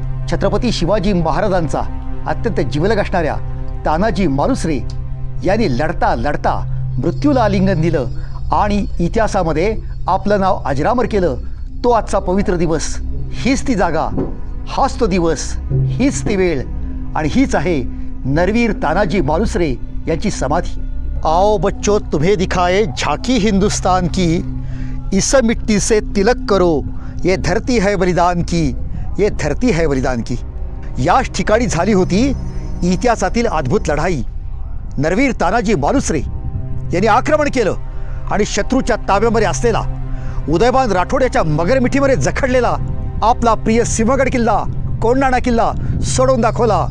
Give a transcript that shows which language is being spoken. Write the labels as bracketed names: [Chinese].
[Marathi] छत्रपती शिवाजी महाराजांचा अत्यंत जिवलग असणाऱ्या तानाजी मालुसरे यांनी लढता लढता मृत्यूला आलिंगन दिलं आणि इतिहासामध्ये आपलं नाव अजरामर केलं। तो आजचा पवित्र दिवस, हीच ती जागा, हाच तो दिवस, हीच ती वेळ आणि हीच आहे नरवीर तानाजी मालुसरे यांची समाधी। [Hindi] आओ बच्चों तुम्हें दिखाए झांकी हिंदुस्तान की, इस मिट्टी से तिलक करो, ये धरती है बलिदान की, ये धरती है बलिदान की। [Marathi] याच ठिकाणी झाली होती इतिहासातील अद्भुत लढाई। नरवीर तानाजी मालुसरे यांनी आक्रमण केलं आणि शत्रूच्या ताब्यामध्ये असलेला उदयभान राठोड याच्या मगरमिठीमध्ये जखडलेला आपला प्रिय सिंहगड किल्ला, कोंढाणा किल्ला सोडून दाखवला।